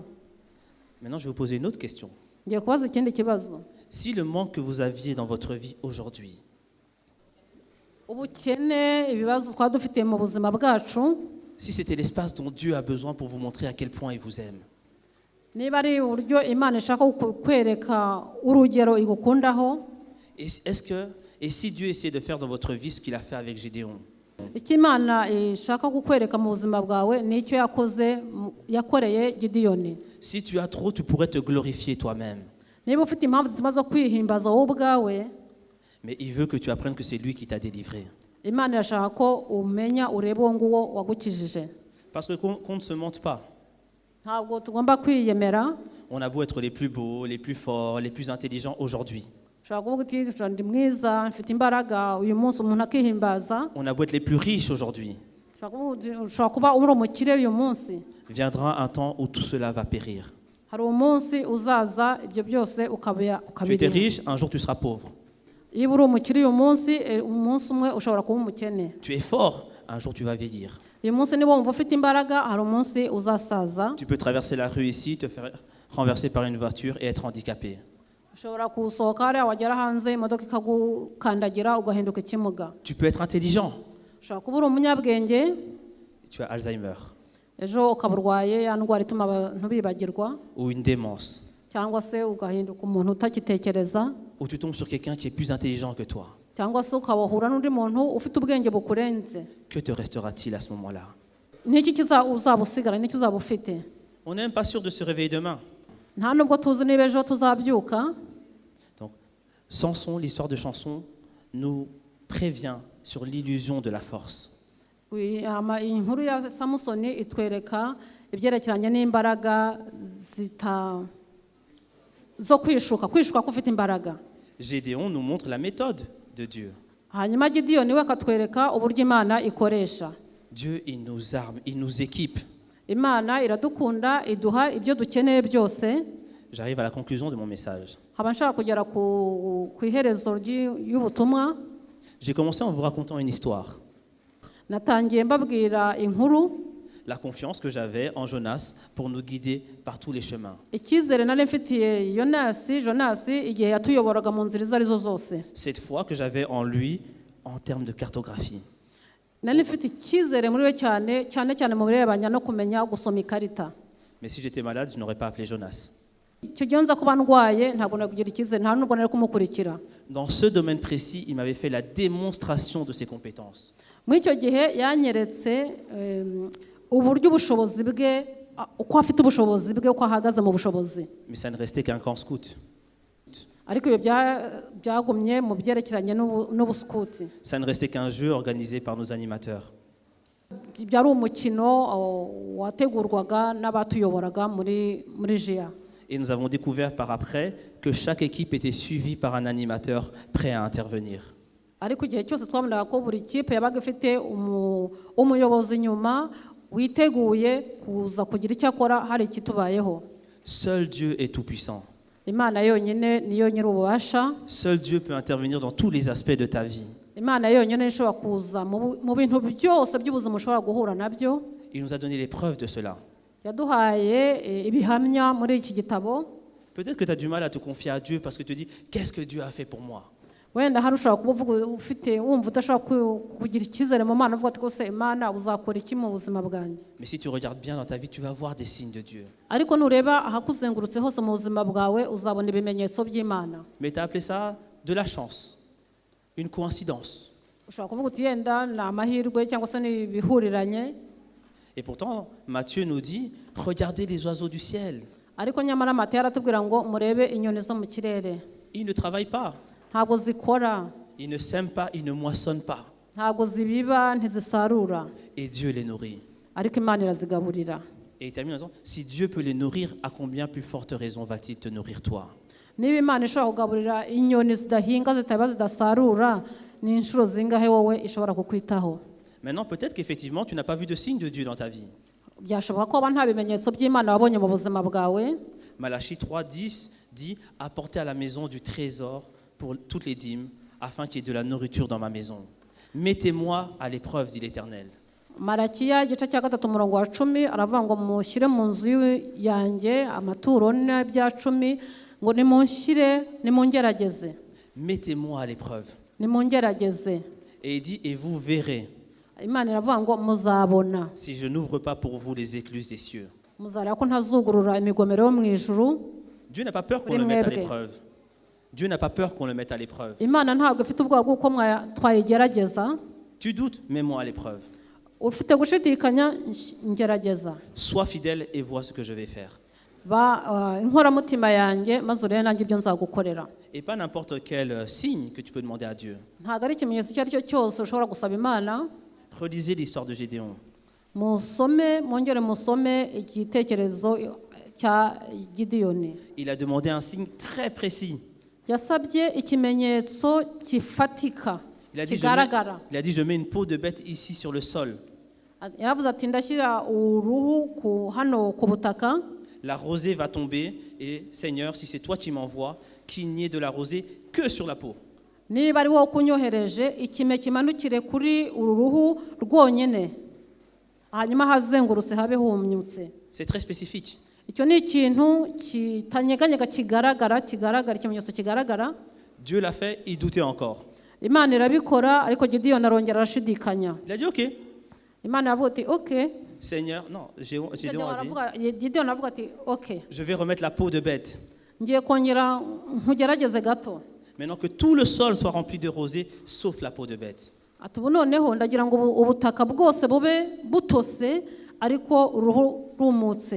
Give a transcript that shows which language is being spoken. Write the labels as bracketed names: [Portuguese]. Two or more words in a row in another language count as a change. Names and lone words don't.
[French] Maintenant, je vais vous poser une autre question. [Kinyarwanda] Ngiye kubaza ikindi kibazo. [French] Si le manque que vous aviez dans votre vie aujourd'hui, [Kinyarwanda] Ubukene ibibazo twaba dufite mu buzima bwacu, [French] si c'était l'espace dont Dieu a besoin pour vous montrer à quel point il vous aime, [Kinyarwanda] niba ari uburyo Imana ishaka kwereka urugero igukundaho, [French] et si Dieu essayait de faire dans votre vie ce qu'il a fait avec Gédéon, [Kinyarwanda] icyo Imana ishaka kukwereka mu buzima bwawe ni icyo yakoreye Gideyoni. [French] si tu as trop, tu pourrais te glorifier toi-même. [Kinyarwanda] Niba ufite impamvu zituma zo kwihimbaza wowe ubwawe, [French] Mais il veut que tu apprennes que c'est lui qui t'a délivré. [Kinyarwanda] Imana irashaka ko umenya ureba uwo nguwo wagukijije. [French] Parce que qu'on ne se mente pas. [Kinyarwanda] ntabwo tugomba kwiyemera. [French] On a beau être les plus beaux, les plus forts, les plus intelligents aujourd'hui. [Kinyarwanda] ushobora kuvuga uti ndi mwiza mfite imbaraga uyu munsi umuntu akihimbaza. [French] On a beau être les plus riches aujourd'hui. [Kinyarwanda] ushobora kuba uri umukire uyu munsi. [French] Viendra un temps où tout cela va périr. [Kinyarwanda] hari umunsi uzaza ibyo byose [French] Tu étais [Kinyarwanda] ukabirira. [French] riche, un jour tu seras pauvre. [Kinyarwanda] iyo uri umukire uyu munsi umunsi umwe ushobora kuba umukene. [French] Tu es fort, un jour tu vas vieillir. [Kinyarwanda] uyu munsi niba wumva ufite imbaraga hari umunsi uzasaza. [French] Tu peux traverser la rue ici, te faire renverser par une voiture et être handicapé. [Kinyarwanda] ushobora gusohoka hariya wagera hanze imodoka ikagukandagira ugahinduka ikimuga. [French] Tu peux être intelligent. [Kinyarwanda] ushobora kuba uri umunyabwenge [French] Tu as Alzheimer [Kinyarwanda] ejo ukaba urwaye ya ndwara ituma abantu bibagirwa, [French] ou une démence. [Kinyarwanda] cyangwa se ugahinduka umuntu utakitekereza, [French] Ou tu tombes sur quelqu'un qui est plus intelligent que toi. [Kinyarwanda] cyangwa se ukabahura n'undi muntu ufite ubwenge bukurenze. [French] Que te restera-t-il à ce moment-là? [Kinyarwanda] Niki uzaba usigara, niki uzaba ufite? [French] On n'est même pas sûr de se réveiller demain. [Kinyarwanda] Nta nubwo tuzi niba ejo tuzabyuka. [French] Donc, Samson, l'histoire de Samson, nous prévient sur l'illusion de la force. [Kinyarwanda] Inkuru ya Samusoni itwereka ibyerekeranye n'imbaraga zo kwishuka ko ufite imbaraga. [French] Gédéon nous montre la méthode de Dieu. [Kinyarwanda] Hanyuma Gideyoni we akatwereka uburyo Imana ikoresha. [French] Dieu, il nous arme, il nous équipe. [Kinyarwanda] Imana iradukunda iduha ibyo dukeneye byose. [French] J'arrive à la conclusion de mon message. [Kinyarwanda] Haba nshaka kugera ku iherezo y'ubutumwa. [French] J'ai commencé en vous racontant une histoire. [Kinyarwanda] Natangiye mbabwira inkuru. [French] La confiance que j'avais en Jonas pour nous guider par tous les chemins. [Kinyarwanda] Icyizere nari mfitiye Jonas igihe yatuyoboraga mu nzira izo arizo zose. [French] Cette foi que j'avais en lui en termes de cartographie. [Kinyarwanda] Nari mfite icyizere muri we cyane mu birebana no kumenya gusoma ikarita. [French] Mais si j'étais malade, je n'aurais pas appelé Jonas. [Kinyarwanda] Icyo gihe nza kuba ndwaye ntabwo nakugira icyizere, nta nubwo nari kumukurikira. [French] Dans ce domaine précis, il m'avait fait la démonstration de ses compétences. [Kinyarwanda] Muri icyo gihe yanyeretse uburyo ubushobozi bwe, uko afite ubushobozi bwe, uko ahagaze mu bushobozi. [French] Mais ça ne restait qu'un camp scout. [Kinyarwanda] Ariko ibyo byagumye mu byerekeranye n'ubuskuti. [French] Ça ne restait qu'un jeu organisé par nos animateurs. [Kinyarwanda] Byari umukino wategurwaga n'abatuyoboraga muri JIA. [French] Et nous avons découvert par après que chaque équipe était suivie par un animateur prêt à intervenir. [Kinyarwanda] Ariko igihe cyose twabonaga ko buri kipe yabaga ifite umuyobozi inyuma witeguye kuza kugira icyo akora hari ikitubayeho. [French] Seul Dieu est tout-puissant. [Kinyarwanda] Imana yonyine niyo nyir'ububasha. [French] Seul Dieu peut intervenir dans tous les aspects de ta vie. [Kinyarwanda] Imana yonyine ishobora kuza mu bintu byose by'ubuzima ushobora guhura nabyo. [French] Il nous a donné les preuves de cela. [Kinyarwanda] Yaduhaye ibihamya muri iki gitabo. [French] Peut-être que tu as du mal à te confier à Dieu parce que tu te dis qu'est-ce que Dieu a fait pour moi? [Kinyarwanda] Wenda hari ushobora kuba uvuga ufite wumva udashobora kugira icyizere mu Mana uvuga ati ko se Imana uzakora iki mu buzima bwanjye. [French] Mais si tu regardes bien dans ta vie, tu vas voir des signes de Dieu. [Kinyarwanda] Ariko nureba ahakuzengurutse hose mu buzima bwawe uzabona ibimenyetso by'Imana. [French] Mais tu as appelé ça de la chance, une coïncidence. [Kinyarwanda] Ushobora kuvuga uti yenda ni amahirwe cyangwa se ni ibihuriranye. [French] Et pourtant, Matthieu nous dit, regardez les oiseaux du ciel. [Kinyarwanda] Ariko nyamara Matayo aratubwira ngo murebe inyoni zo mu kirere. [French] Ils ne travaillent pas, [Kinyarwanda] Ntabwo zikora, [French] ils ne sèment pas, ils ne moissonnent pas. [Kinyarwanda] ntabwo zibiba, ntizisarura. [French] Et Dieu les nourrit. [Kinyarwanda] Ariko Imana irazigaburira. [French] Et il termine en disant, si Dieu peut les nourrir, à combien plus forte raison va-t-il te nourrir toi? [Kinyarwanda] Niba Imana ishobora kugaburira inyoni zidahinga zitaba zidasarura, ni inshuro zingahe wowe ishobora kukwitaho? [French] Maintenant, peut-être qu'effectivement, tu n'as pas vu de signe de Dieu dans ta vie. [Kinyarwanda] Byashoboka ko nta bimenyetso by'Imana wabonye mu buzima bwawe. [French] Malachie 3:10 dit, apportez à la maison du trésor pour toutes les dîmes, afin qu'il y ait de la nourriture dans ma maison. Mettez-moi à l'épreuve, dit l'Éternel. [Kinyarwanda] Malakiya igice cya 3:10 aravuga ngo mushyire mu nzu yanjye amaturo n'ibya 10 ngo nimungerageze. [French] Mettez-moi à l'épreuve. [Kinyarwanda] Nimungerageze. [French] Et il dit, et vous verrez, [Kinyarwanda] Imana iravuga ngo muzabona. [French] si je n'ouvre pas pour vous les écluses des cieux. [Kinyarwanda] Muzareba ko ntazugurura imigomero yo mu ijuru. [French] Dieu n'a pas peur qu'on le mette à l'épreuve. Dieu n'a pas peur qu'on le mette à l'épreuve. [Kinyarwanda] Imana ntabwo ifite ubwoba bw'uko twayigerageza. [French] Tu doutes, mets-moi à l'épreuve. [Kinyarwanda] Ufite gushidikanya, ngerageza. [French] Sois fidèle et vois ce que je vais faire. [Kinyarwanda] Inkoramutima yanjye maze urebe nanjye ibyo nzagukorera. [French] Et pas n'importe quel signe que tu peux demander à Dieu. [Kinyarwanda] Ntabwo ari ikimenyetso icyo ari cyo cyose ushobora gusaba Imana. [French] Relisez l'histoire de Gédéon. [Kinyarwanda] musome mwongere musome igitekerezo cya Gideyoni. [French] Il a demandé un signe très précis. [Kinyarwanda] Yasabye ikimenyetso kifatika [French] Il a [Kinyarwanda] kigaragara. [French] dit, je mets une peau de bête ici sur le sol. [Kinyarwanda] Yaravuze ati ndashyira uruhu hano ku butaka. [French] La rosée va tomber et Seigneur, si c'est toi qui m'envoies, qu'il n'y ait de la rosée que sur la peau. [Kinyarwanda] Niba ari wowe kunyohereje ikime kimanukire kuri uru ruhu rwonyine hanyuma hazengurutse habe humyutse. [French] C'est très spécifique. [Kinyarwanda] Icyo ni ikintu kitanyeganyega kigaragara ikimenyetso kigaragara. [French] Dieu l'a fait, il doutait encore. [Kinyarwanda] Imana irabikora ariko Gideyoni arongera arashidikanya. [French] Il a dit ok. [Kinyarwanda] Imana yavuga ati ok. [French] Seigneur, non, j'ai demandé. [Kinyarwanda] Gideyoni avuga ati ok. [French] Je vais remettre la peau de bête. [Kinyarwanda] Ngiye kongera nkugerageze gato. [French] Maintenant que tout le sol soit rempli de rosée, sauf la peau de bête. [Kinyarwanda] Ati ubu noneho ndagira ngo ubutaka bwose bube butose ariko uruhu rumutse.